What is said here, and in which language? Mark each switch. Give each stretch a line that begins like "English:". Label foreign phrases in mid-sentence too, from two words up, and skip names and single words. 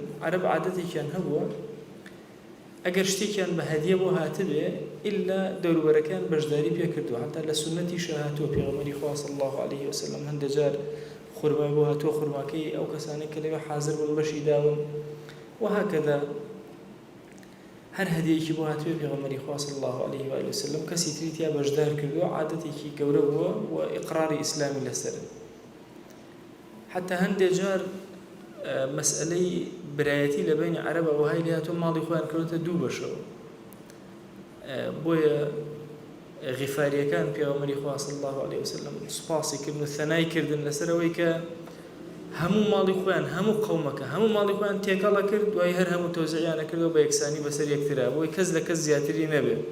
Central Kurdish: عەرەب عادەتێکیان هەبووە ئەگەر شتێکیان بە هەدیە بۆ هاتبێ ئیلا دەوروبەرەکان بەشداری پێ کردووە. هەتا لە سونەتیشە هاتووە پێغەمبەری خوا
Arabic: صلی الله عليه وسلم
Central Kurdish: هەندێک جار خورمای بۆ هاتووە، خورماکەی ئەو کەسانەی کە لەوێ حاضر بوون بەشی داون. وهكذا هەر هەدیەیەکی بۆ هاتووە پێغەمبەری خوا
Arabic: صلی الله عليه وآله وسلم
Central Kurdish: کەسی تری تیا بەشدار کردووە، عادەتێکی گەورە بووە و ئیقراری ئیسلامی لەسەرن. حتى هەندێک جار مەسئلەی برایەتی لە بینی عەرەبە وهای لێ هاتووە ماڵی خۆیان کردوتە دوو بەشەوە. بۆیە غیفاریەکان پێغەمبەری خوا
Arabic: صلی الله عليه وسلم
Central Kurdish: سوپاسی کردن و ثەنای کردن لەسەرەوەی کە هەموو ماڵی خۆیان، هەموو قەومەکە هەموو ماڵی خۆیان تێکەڵە کرد، دوای هەر هەموو تەوزیعیانە کردەوە بە یەکسانی بەسەر یەکترا، بۆی کەس لە کەس زیاتری نەبێ.